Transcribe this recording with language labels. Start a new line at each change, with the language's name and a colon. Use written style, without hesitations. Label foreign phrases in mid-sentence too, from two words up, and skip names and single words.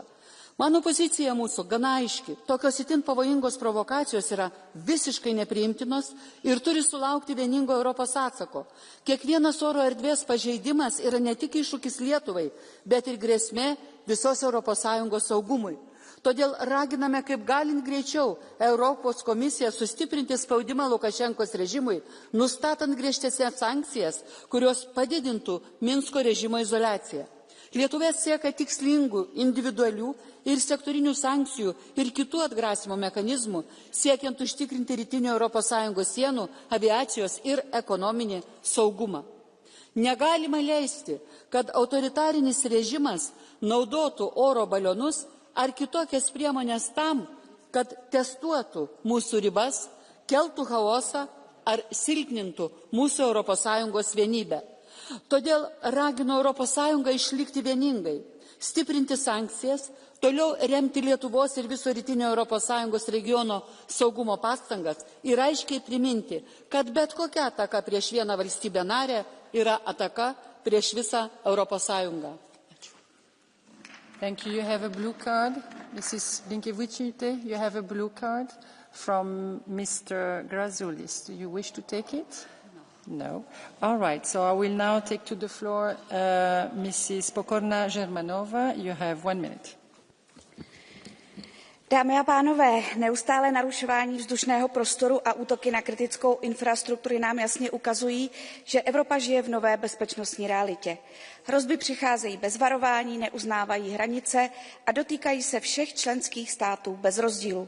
Lithuanian: Mano pozicija mūsų gana aiški. Tokios itin pavojingos provokacijos yra visiškai nepriimtinos ir turi sulaukti vieningo Europos atsako. Kiekvienas oro erdvės pažeidimas yra ne tik iššūkis Lietuvai, bet ir grėsmė visos ES saugumui. Todėl raginame kaip galint greičiau Europos komisiją sustiprinti spaudimą Lukašenkos režimui, nustatant griežtesnės sankcijas, kurios padidintų Minsko režimo izoliaciją. Lietuva sieka tikslingų, individualių ir sektorinių sankcijų ir kitų atgrasimo mechanizmų, siekiant užtikrinti rytinio ES sienų, aviacijos ir ekonominį saugumą. Negalima leisti, kad autoritarinis režimas naudotų oro balionus ar kitokias priemonės tam, kad testuotų mūsų ribas, keltų chaosą ar silpnintų mūsų ES vienybę. Todėl ragino ES išlikti vieningai, stiprinti sankcijas, toliau remti Lietuvos ir viso rytinio ES regiono saugumo pastangas ir aiškiai priminti, kad bet kokia ataka prieš vieną valstybę narę yra ataka prieš visą ES.
English: Thank you. You have a blue card. Mrs. Blinkevičiūtė, you have a blue card from Mr. Grazulis. Do you wish to take it? No. All right. So I will now take to the floor Mrs. Pokorna-Germanova. You have 1 minute.
Czech: Dámy a pánové, neustálé narušování vzdušného prostoru a útoky na kritickou infrastrukturu nám jasně ukazují, že Evropa žije v nové bezpečnostní realitě. Hrozby přicházejí bez varování, neuznávají hranice a dotýkají se všech členských států bez rozdílu.